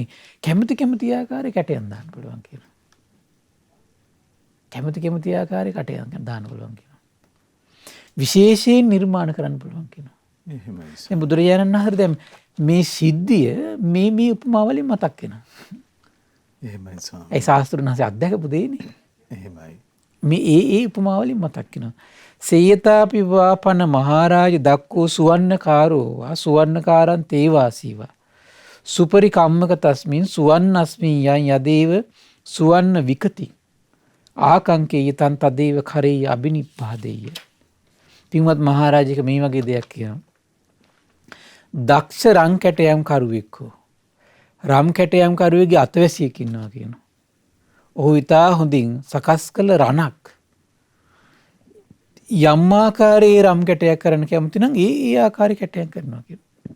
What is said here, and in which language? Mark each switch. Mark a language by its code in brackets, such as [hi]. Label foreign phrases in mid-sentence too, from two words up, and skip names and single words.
[si] කැමති ආකාරයේ කැටයන් දාන්න පුළුවන් කියනවා. කැමති ආකාරයේ කැටයන් දාන්න පුළුවන් කියනවා. විශේෂයෙන් නිර්මාණ කරන්න පුළුවන් කියනවා. එහෙමයි. දැන් බුදුරජාණන් වහන්සේ දැන් මේ සිද්ධිය මේ උපමාවලින් මතක් වෙනවා. එහෙමයි ස්වාමීනි. ඒ ශාස්ත්‍රඥ වහන්සේ අත්දැකපු දෙන්නේ. එහෙමයි. මේ ඒ උපමාවලින් මතක් වෙනවා. [pi] සේයතාපි වාපන මහරජ දක්කෝ සුවන්නකාරෝවා සුවන්නකාරං තේවාසීවා සුපරි කම්මක තස්මින් සුවන්නස්මින් යං යදේව සුවන්න විකති ආකංකේයතං තදේව කරේ අබිනිප්පාදේය. [si] පින්වත් මහරජක මේ වගේ දෙයක් කියනවා. දක්ෂ රන් කැටයම් කරුවෙක්කෝ රම් කැටයම් කරුවෙගේ අතවැසියෙක් ඉන්නවා කියනවා. ඔහු ඉතා හොඳින් සකස් කළ රණක් යම් ආකාරයේ රම් කැටයක් කරන්න කැමති නම් ඒ ආකාරයේ කැටයක් කරනවා කියනවා.